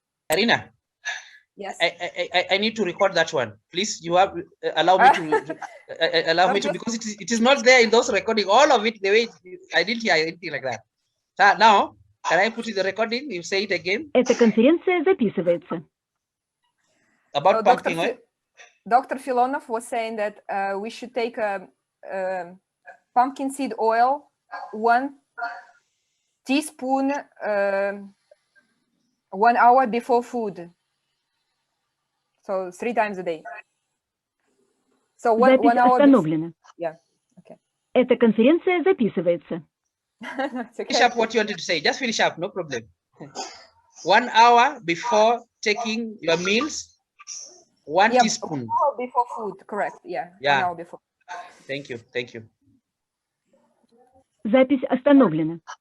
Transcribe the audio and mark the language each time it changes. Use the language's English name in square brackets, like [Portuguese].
[English] Arina. Yes. I need to record that one. Please, you have allow me to allow me to, because it is not there in those recording. All of it, the way I didn't hear anything like that. So now, can I put in the recording? You say it again. [Russian] Эта конференция записывается. [English] About pumpkin oil. Dr. Filonov was saying that we should take pumpkin seed oil, 1 teaspoon 1 hour before food. So 3 times a day. So one hour. [Russian] Остановлена. [English] Yeah. Okay. [Russian] Эта конференция записывается. [English] Finish up what you wanted to say. Just finish up, no problem. 1 hour before taking your meals, 1 teaspoon. 1 hour before food, correct. Yeah. 1 hour before. Thank you. Thank you. [Russian] Запись остановлена.